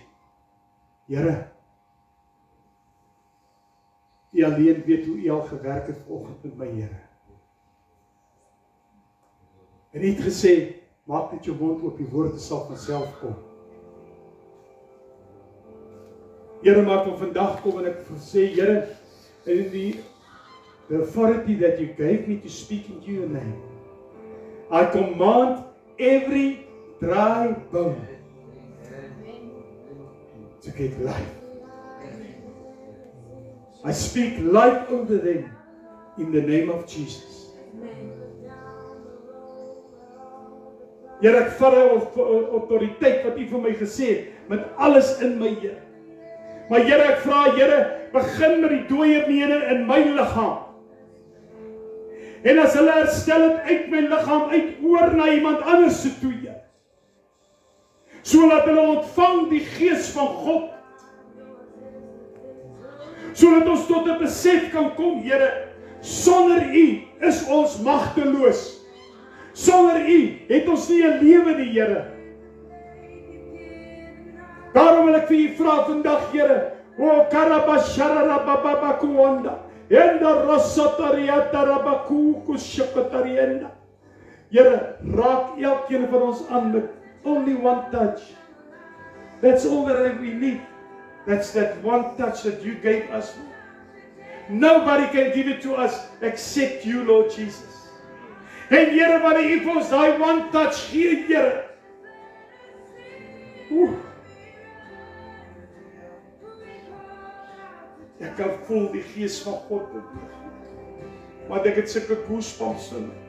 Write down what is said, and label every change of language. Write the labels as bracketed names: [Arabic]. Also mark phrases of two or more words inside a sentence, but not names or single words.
[Afrikaans] Here, U alleen weet hoe U al gewerk het vanoggend met my Here. En U het gesê, maak net jou mond oop, die woorde sal vanself kom. Here, maak van vandag kom en ek sê, Here, [English] in the authority that You gave me to speak in Your name, I command every dry bone to get life. I speak life over them in the name of Jesus. [Afrikaans] Here, ek vat die autoriteit wat U vir my gesê het, met alles in my Here. Maar Here, ek vra, Here, begin met die dooie bene in my liggaam. En as hulle herstel het uit my liggaam, uit oor na iemand anders toe, Here. Sodat hulle ontvang die gees van God. Sodat ons tot 'n besef kan kom, Here, sonder U is ons magteloos. Sonder U het ons nie 'n lewe nie, Here. Daarom wil ek vir U vra vandag, Here, o karabashara babakuanda, enda rosatariata rabaku kushakatarienda. Here, raak elkeen van ons aan met [English] only one touch. That's all that we need. That's that one touch that You gave us. Nobody can give it to us except You, Lord Jesus. [Afrikaans] En Here, wanneer U vir ons daai [English] one touch [Afrikaans] gee, Here. Ek kan voel die gees van God beweeg. Maar ek het sulke goosebumps in my.